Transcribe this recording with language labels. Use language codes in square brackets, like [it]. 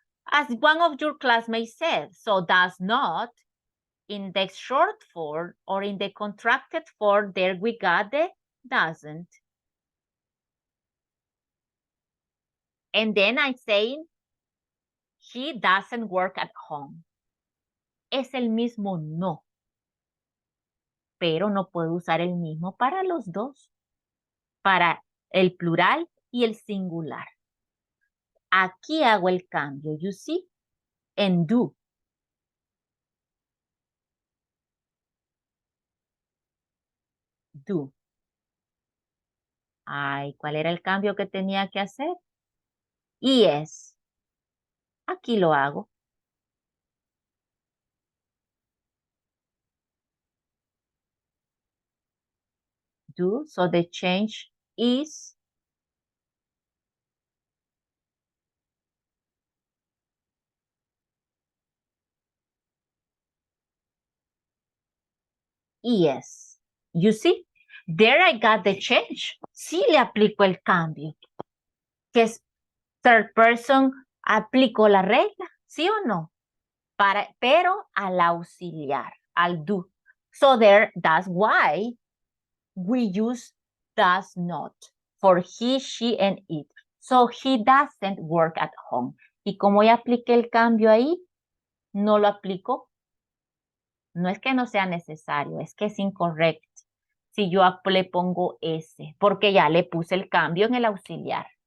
[en] As one of your classmates said, so does not, in the short form or in the contracted form, there we got the doesn't. And then I'm saying, he doesn't work at home. [es] Es el mismo no. Pero no puedo usar el mismo para los dos. Para el plural y el singular. Aquí hago el cambio, [en] you see, [es] en do. Do. Ay, ¿cuál era el cambio que tenía que hacer? Y es. Aquí lo hago. [en] do. So the change is yes. You see, there I got the change. [es] Sí le aplico el cambio. Que es third person, aplico la regla, ¿sí o no? Pero al auxiliar, al do. [en] So that's why we use does not for he, she, and it. So he doesn't work at home. [es] Y como ya apliqué el cambio ahí, no lo aplico. No es que no sea necesario, es que es incorrecto. Si yo le pongo ese, porque ya le puse el cambio en el auxiliar.